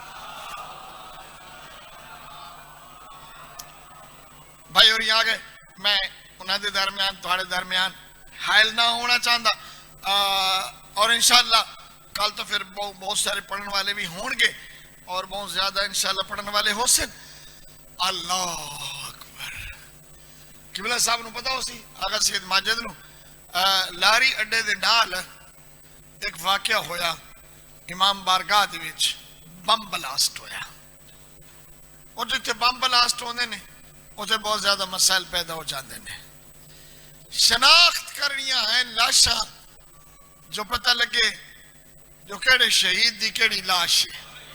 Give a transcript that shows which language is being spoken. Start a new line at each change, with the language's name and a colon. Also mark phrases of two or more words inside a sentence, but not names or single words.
Punjabi: بھائی اور یہاں گئے, میں انہاں دے درمیان تھوڑے درمیان حائل نہ ہونا چاہتا, اور انشاءاللہ کل تو پھر بہت سارے پڑھنے والے بھی ہون گے اور بہت زیادہ انشاءاللہ پڑھنے والے ہو سن. اللہ اکبر. قبلہ صاحب نو پتا ہو سی آقا سید ماجد نو لاری اڈے دے نال ایک واقعہ ہویا, امام بارگاہ دے وچ
English: bomb blast
Punjabi: ہویا. اور جتے
English: bomb blast
Punjabi: ہوندے نے اتنے بہت زیادہ مسائل پیدا ہو جاتے ہیں. شناخت کرنیاں ہیں لاشاں جو پتہ لگے جو کیڑے شہید دی کیڑی لاش ہے.